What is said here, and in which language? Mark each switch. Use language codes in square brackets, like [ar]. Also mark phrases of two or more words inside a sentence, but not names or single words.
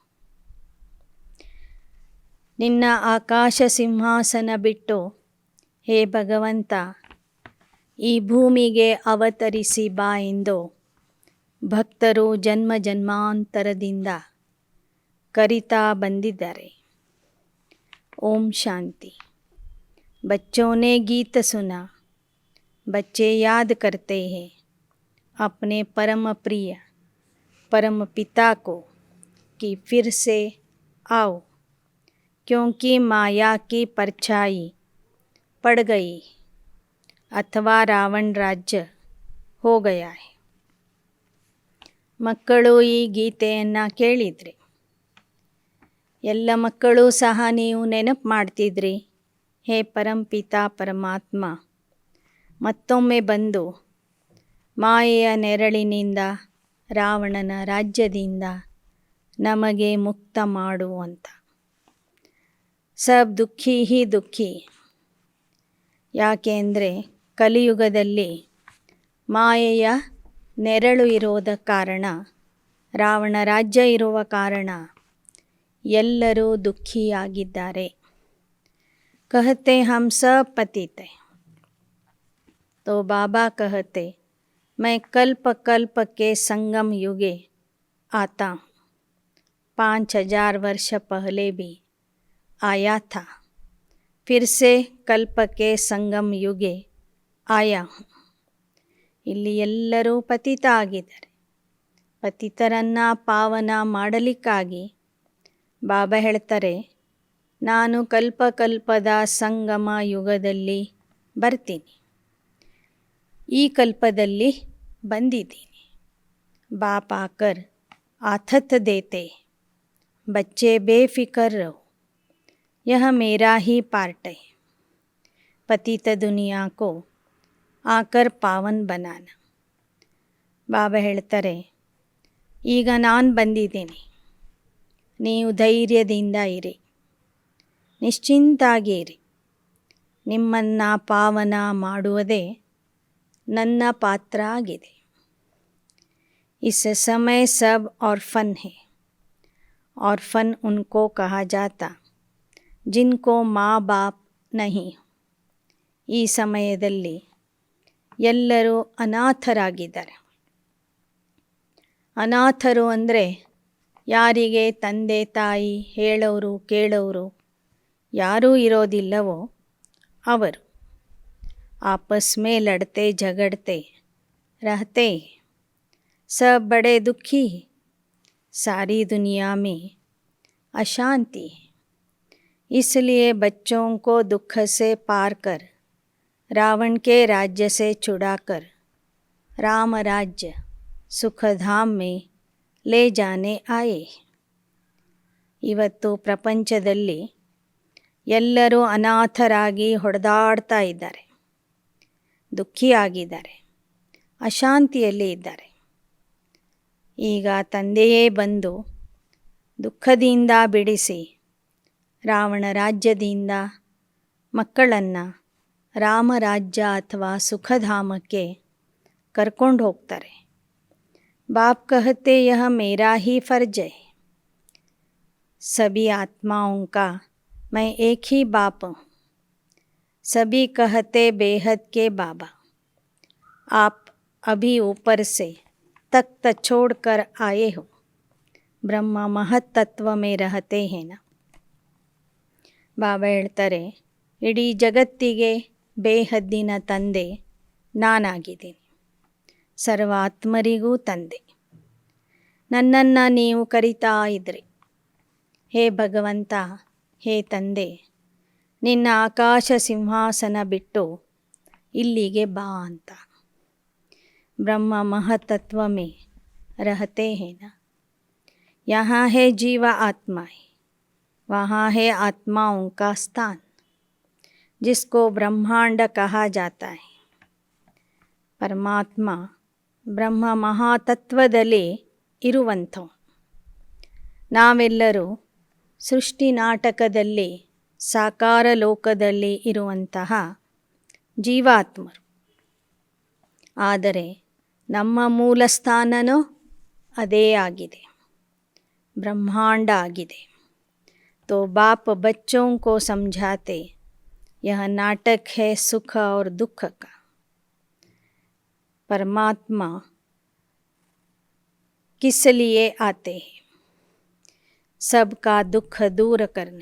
[kn] ನಿನ್ನ ಆಕಾಶ ಸಿಂಹಾಸನ ಬಿಟ್ಟು ಹೇ ಭಗವಂತ ಈ ಭೂಮಿಗೆ ಅವತರಿಸಿ ಬಾ ಎಂದು ಭಕ್ತರು ಜನ್ಮ ಜನ್ಮಾಂತರದಿಂದ ಕರಿತಾ ಬಂದಿದ್ದಾರೆ. ಓಂ ಶಾಂತಿ. [hi] बच्चों ने गीत सुना, बच्चे याद करते हैं अपने परम प्रिय परम पिता को कि फिर से आओ, क्योंकि माया की परछाई पड़ गई अथवा रावण राज्य हो गया है. [kn] ಮಕ್ಕಳು ಈ ಗೀತೆಯನ್ನು ಕೇಳಿದ್ರಿ. ಎಲ್ಲ ಮಕ್ಕಳು ಸಹ ನೀವು ನೆನಪು ಮಾಡ್ತಿದ್ರಿ, ಹೇ ಪರಂಪಿತ ಪರಮಾತ್ಮ ಮತ್ತೊಮ್ಮೆ ಬಂದು ಮಾಯೆಯ ನೆರಳಿನಿಂದ ರಾವಣನ ರಾಜ್ಯದಿಂದ ನಮಗೆ ಮುಕ್ತ ಮಾಡು ಅಂತ. [hi] सब दुःखी ही दुःखी. [kn] ಯಾಕೆಂದರೆ ಕಲಿಯುಗದಲ್ಲಿ ಮಾಯೆಯ ನೆರಳು ಇರೋದ ಕಾರಣ, ರಾವಣ ರಾಜ್ಯ ಇರುವ ಕಾರಣ ಎಲ್ಲರೂ ದುಃಖಿಯಾಗಿದ್ದಾರೆ. [hi] कहते हम सब पतित हैं, तो बाबा कहते मैं कल्प कल्प के संगम युगे आता हूँ. 5000 वर्ष पहले भी आया था, फिर से कल्प के संगम युगे आया हूँ. [kn] ಇಲ್ಲಿ ಎಲ್ಲರೂ ಪತಿತ ಆಗಿದ್ದಾರೆ. ಪತಿತರನ್ನು ಪಾವನ ಮಾಡಲಿಕ್ಕಾಗಿ ಬಾಬಾ ಹೇಳ್ತಾರೆ, ನಾನು ಕಲ್ಪಕಲ್ಪದ ಸಂಗಮ ಯುಗದಲ್ಲಿ ಬರ್ತೀನಿ. ಈ ಕಲ್ಪದಲ್ಲಿ ಬಂದಿದ್ದೀನಿ. [hi] बाप आकर आथत देते, बच्चे बेफिकर रहो, यह मेरा ही पार्ट है. पतित दुनिया को आकर पावन बनाना. [kn] ಬಾಬಾ ಹೇಳ್ತಾರೆ, ಈಗ ನಾನು ಬಂದಿದ್ದೀನಿ, ನೀವು ಧೈರ್ಯದಿಂದ ಇರಿ, ನಿಶ್ಚಿಂತಾಗಿ ಇರಿ. ನಿಮ್ಮನ್ನು ಪಾವನ ಮಾಡುವುದೇ ನನ್ನ ಪಾತ್ರ ಆಗಿದೆ. [hi] इस समय सब ऑर्फन है. ऑर्फन उनको कहा जाता जिनको माँ बाप नहीं. [kn] ಈ ಸಮಯದಲ್ಲಿ ಎಲ್ಲರೂ ಅನಾಥರಾಗಿದ್ದಾರೆ. ಅನಾಥರು ಅಂದರೆ ಯಾರಿಗೆ ತಂದೆ ತಾಯಿ ಹೇಳೋರು ಕೇಳೋರು ಯಾರೂ ಇರೋದಿಲ್ಲವೋ ಅವರು. [hi] आपस में लड़ते झगड़ते रहते, सब बड़े दुखी, सारी दुनिया में अशांति. इसलिए बच्चों को दुख से पार कर रावण के राज्य से छुड़ाकर राम राज्य सुखधाम में ले जाने आए. [kn] ಇವತ್ತು ಪ್ರಪಂಚದಲ್ಲಿ ಎಲ್ಲರೂ ಅನಾಥರಾಗಿ ಹೊಡೆದಾಡ್ತಾ ಇದ್ದಾರೆ, ದುಃಖಿಯಾಗಿದ್ದಾರೆ, ಅಶಾಂತಿಯಲ್ಲಿ ಇದ್ದಾರೆ. ಈಗ ತಂದೆಯೇ ಬಂದು ದುಃಖದಿಂದ ಬಿಡಿಸಿ ರಾವಣ ರಾಜ್ಯದಿಂದ ಮಕ್ಕಳನ್ನು ರಾಮರಾಜ್ಯ ಅಥವಾ ಸುಖಧಾಮಕ್ಕೆ ಕರ್ಕೊಂಡು ಹೋಗ್ತಾರೆ. [hi] बाप कहते यह मेरा ही फर्ज है. सभी आत्माओं का मैं एक ही बाप हूँ. सभी कहते बेहद के बाबा. आप अभी ऊपर से तख्त छोड़ कर आए हो, ब्रह्म महत तत्व में रहते हैं ना. [kn] ಬಾಬಾ ಹೇಳ್ತಾರೆ, ಇಡೀ ಜಗತ್ತಿಗೆ ಬೇಹದ್ದಿನ ತಂದೆ ನಾನಾಗಿದ್ದೀನಿ, ಸರ್ವ ಆತ್ಮರಿಗೂ ತಂದೆ. ನನ್ನನ್ನು ನೀವು ಕರಿತಾ ಇದ್ರಿ, ಹೇ ಭಗವಂತ, ಹೇ ತಂದೆ, ನಿನ್ನ ಆಕಾಶ ಸಿಂಹಾಸನ ಬಿಟ್ಟು ಇಲ್ಲಿಗೆ ಬಾ ಅಂತ. [hi] ब्रह्म महतत्व में रहते हैं ना. यहाँ है जीव आत्मा, वहाँ है आत्माओं का स्थान, जिसको ब्रह्मांड कहा जाता है. [kn] ಪರಮಾತ್ಮ ಬ್ರಹ್ಮ ಮಹಾತತ್ವದಲ್ಲಿ ಇರುವಂಥವು. ನಾವೆಲ್ಲರೂ ಸೃಷ್ಟಿ ನಾಟಕದಲ್ಲಿ ಸಾಕಾರ ಲೋಕದಲ್ಲಿ ಇರುವಂತಹ ಜೀವಾತ್ಮರು. ಆದರೆ ನಮ್ಮ ಮೂಲ ಸ್ಥಾನನೂ ಅದೇ ಆಗಿದೆ, ಬ್ರಹ್ಮಾಂಡ ಆಗಿದೆ. [hi] तो बाप बच्चों को समझाते, यह नाटक है सुख और दुख का. परमात्मा किस लिए आते हैं? सबका दुख दूर करने.